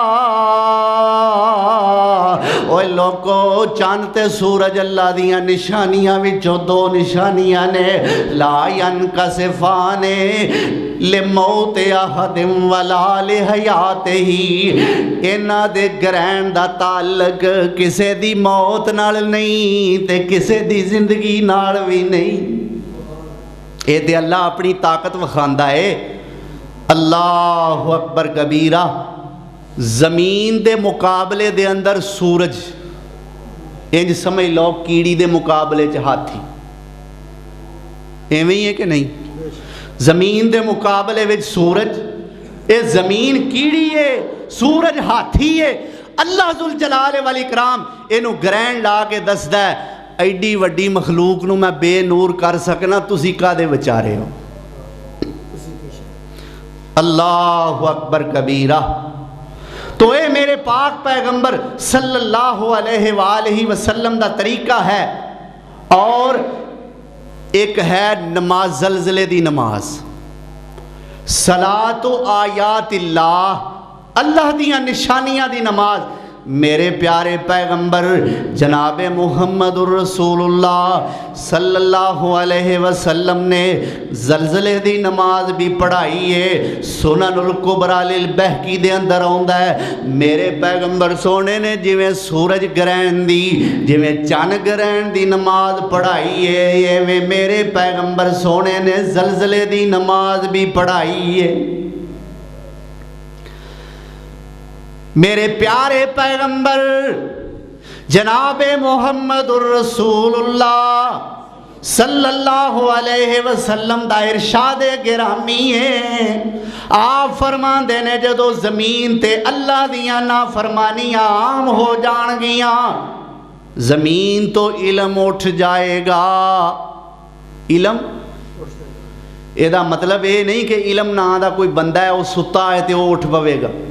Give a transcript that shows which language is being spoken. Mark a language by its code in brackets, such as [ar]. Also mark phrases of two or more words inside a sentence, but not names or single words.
[pa] او اوئے لوکو چن تے سورج اللہ دیاں نشانیاں وچوں دو نشانیاں نے, [ar] لا ینکسفان لموت أحد ولا لحیاته. [pa] ایہناں دے گرہݨ دا تعلق کسے دی موت نال نہیں تے کسے دی زندگی نال وی نہیں. ایہ تے اللہ اپنی طاقت وکھاندا ہے. [ar] اللہ أکبر کبیرا. [pa] زمین دے مقابلے دے اندر سورج، اینج سمجھ لو کیڑی دے مقابلے چ ہاتھی، ایویں ای ہے کہ نہیں? زمین دے مقابلے وچ سورج، ایہ زمین کیڑی ہے، سورج ہاتھی ہے. [ar] اللہ ذو الجلال والإکرام [pa] ایہنوں گرہݨ لا کے دسدا ہے، ایڈی وڈی مخلوق نوں میں بے نور کر سکنا، تسی کاہدے وچارے ہو. [ar] اللہ أکبر کبیرا. [pa] تو ایہ میرے پاک پیغمبر [ar] صلی اللہ علیہ وسلم [pa] دا طریقہ ہے. اور اک ہے نماز، زلزلے دی نماز, [ar] صلاة آیات اللہ, [pa] اللہ دیاں نشانیاں دی نماز. میرے پیارے پیغمبر جناب [ar] محمد رسول اللہ صلی اللہ علیہ وسلم [pa] نے زلزلے دی نماز وی پڑھائی ہے. سنن الکبری للبیہقی دے اندر آؤندا ہے، میرے پیغمبر سوہنے نے جویں سورج گرہݨ دی، جویں چن گرہݨ دی نماز پڑھائی ہے، ایویں میرے پیغمبر سوہنے نے زلزلے دی نماز وی پڑھائی ہے, एवें मेरे पैगंबर सोने ने ज़लज़ले दी नमाज भी पढ़ाई है। میرے پیارے پیغمبر جناب [ar] محمد رسول اللہ صلی اللہ علیہ وسلم [pa] دا ارشاد گرامی ہے. آپ فرماندے نے جدوں زمین تے اللہ دیاں نافرمانیاں عام ہو جاݨگیاں، زمین توں علم اٹھ جائے گا. علم ایہدا مطلب ایہ نہیں کہ علم ناں دا کوئی بندہ ہے، او سُتا ہے تو اٹھ پوے گا.